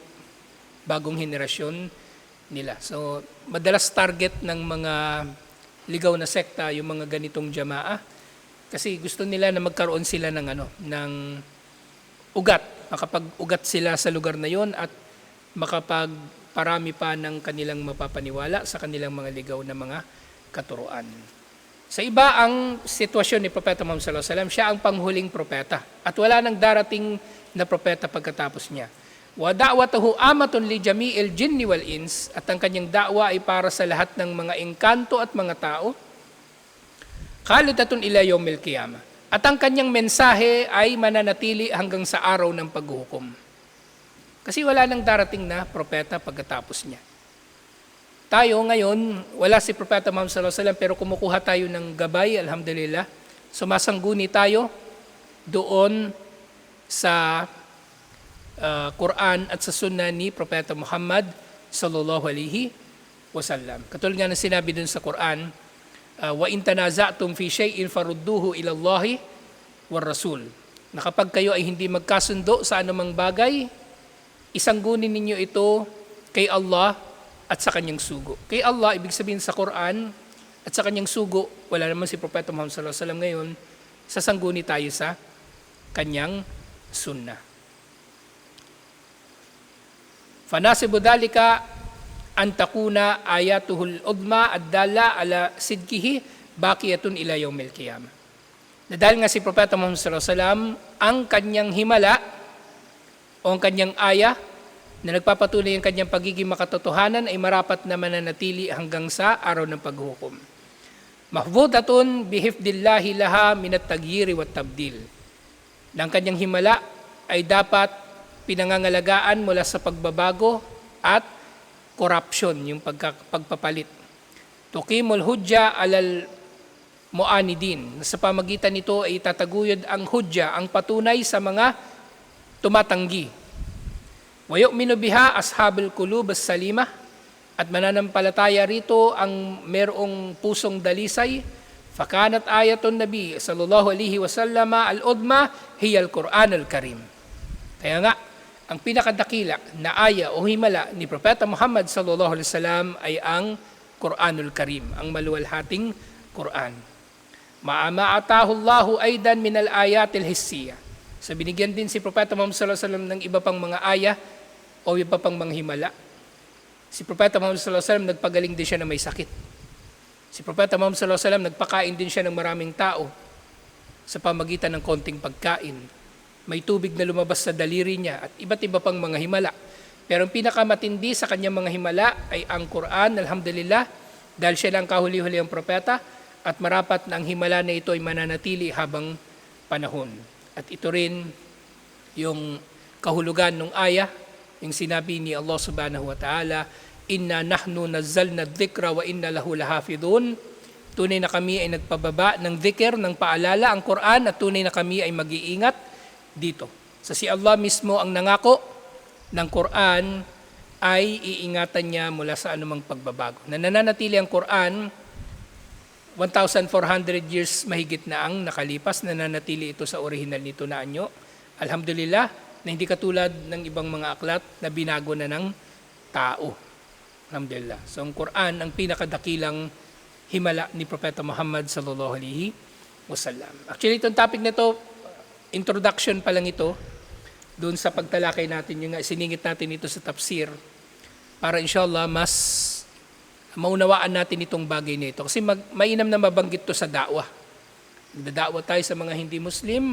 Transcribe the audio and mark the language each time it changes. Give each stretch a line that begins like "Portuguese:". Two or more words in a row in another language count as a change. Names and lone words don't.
Filipino: Bagong henerasyon nila. So, madalas target ng mga ligaw na sekta yung mga ganitong jamaa kasi gusto nila na magkaroon sila ng ugat, makapag-ugat sila sa lugar na yon at makapagparami pa ng kanilang mapapaniwala sa kanilang mga ligaw na mga katuruan. Sa iba ang sitwasyon ni Propeta Muhammad
Arabic: صلى الله عليه وسلم,
Filipino: siya ang panghuling propeta at wala nang darating na propeta pagkatapos niya.
Arabic: ودعوته عامة لجميع الجن والإنس,
Filipino: at ang kanyang da'wa ay para sa lahat ng mga engkanto at mga tao.
Arabic: خالدة إلى يوم القيامة.
Filipino: At ang kanyang mensahe ay mananatili hanggang sa araw ng paghuhukom. Kasi wala nang darating na propeta pagkatapos niya. Tayo ngayon, wala si Propeta Muhammad
Arabic: صلى الله عليه وسلم
Filipino: pero kumukuha tayo ng gabay, alhamdulillah. Sumasangguni tayo doon sa Quran at sa Sunnah ni Propeta Muhammad
Arabic: صلى الله عليه وسلم.
Filipino: Katulad nga na sinabi dun sa Quran,
Arabic: وإن تنازعتم في شيء فردوه إلى الله والرسول.
Filipino: Na kapag kayo ay hindi magkasundo sa anumang bagay, isanggunin ninyo ito kay Allah at sa kanyang sugo. Kay Allah, ibig sabihin sa Quran, at sa kanyang sugo, wala naman si Propeta Muhammad
Arabic: صلى الله عليه وسلم
Filipino: ngayon, sasangguni tayo sa kanyang sunnah.
Arabic: فناسب ذلك أن تكون آيته العظمى الدالة على صدقه باقية إلى يوم القيامة.
Filipino: Na dahil nga si Propeta Muhammad
Arabic: صلى الله عليه وسلم,
Filipino: ang kanyang himala o ang kanyang aya na nagpapatuloy ang kanyang pagiging makatotohanan ay marapat na mananatili hanggang sa araw ng paghukom.
Arabic: محفوظة بحفظ الله لها من التغيير والتبديل.
Filipino: Ng kanyang himala ay dapat pinangangalagaan mula sa pagbabago at corruption, yung pagpapalit.
Arabic: تقيم الحجة على المعاندين.
Filipino: Sa pamagitan nito ay tataguyod ang hujja, ang patunay sa mga tumatanggi.
Arabic: ويؤمن بها أصحاب القلوب السليمة,
Filipino: at mananampalataya rito ang merong pusong dalisay.
Arabic: فكانت آية النبي صلى الله عليه وسلم العظمى هي القرآن الكريم.
Filipino: Kaya nga ang pinakadakila na aya o himala ni Propeta Muhammad
Arabic: صلى الله عليه وسلم
Filipino: ay ang
Arabic: القرآن الكريم,
Filipino: ang maluwalhating Qur'an.
Arabic: وآتاه الله أيضا من الآيات الحسية.
Filipino: So binigyan din si Propeta Muhammad
Arabic: صلى الله عليه وسلم
Filipino: ng iba pang mga aya o iba pang mga himala. Si Propeta Muhammad
Arabic: صلى الله عليه وسلم
Filipino: nagpagaling din siya na may sakit. Si Propeta Muhammad
Arabic: صلى الله عليه وسلم
Filipino: nagpakain din siya ng maraming tao sa pamagitan ng konting pagkain. May tubig na lumabas sa daliri niya at iba't iba pang mga himala. Pero ang pinakamatindi sa kanyang mga himala ay ang Quran, alhamdulillah, dahil siya lang kahuli-huli ang propeta at marapat na ang himala na ito ay mananatili habang panahon. At ito rin yung kahulugan ng aya, yung sinabi ni Allah
Arabic: سبحانه وتعالى, إنا نحن نزلنا الذكر وإنا له لحافظون.
Filipino: Tunay na kami ay nagpababa ng dhikr, ng paalala, ang Quran, at tunay na kami ay mag-iingat dito. So si Allah mismo ang nangako ng Quran ay iingatan niya mula sa anumang pagbabago. Nananatili ang Quran, 1,400 years mahigit na ang nakalipas, nananatili ito sa original nito na anyo. Alhamdulillah, na hindi katulad ng ibang mga aklat na binago na ng tao. Alhamdulillah. So ang Quran ang pinakadakilang himala ni Propeta Muhammad
Arabic: صلى الله عليه وسلم.
Filipino: Actually, itong topic na ito, introduction pa lang ito doon sa pagtalakay natin, yung siningit natin ito sa tafsir para inshallah mas maunawaan natin itong bagay na ito. Kasi mainam na mabanggit to sa da'wah. Nagdada'wah tayo sa mga hindi Muslim.